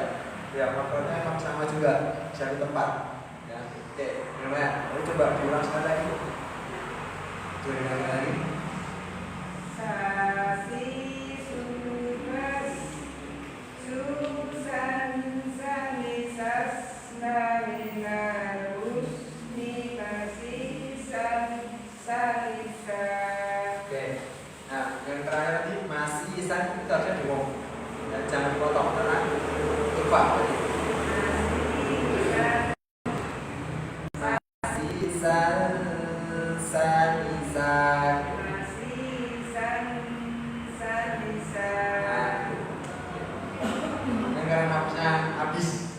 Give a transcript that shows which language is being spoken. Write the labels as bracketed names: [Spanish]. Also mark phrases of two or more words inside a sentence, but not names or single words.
[Indonesian] Ya, makanya emang sama juga cari tempat. Ya, oke, namanya. Lalu coba diulang sekali lagi. Diulang lagi. Sasi subas susan sani sasna minarus minasi salisa. Oke. Nah, yang terakhir tadi masih isan itu harusnya diomong. Dan jangan dipotong karena lupa tadi. Karena nafasnya habis.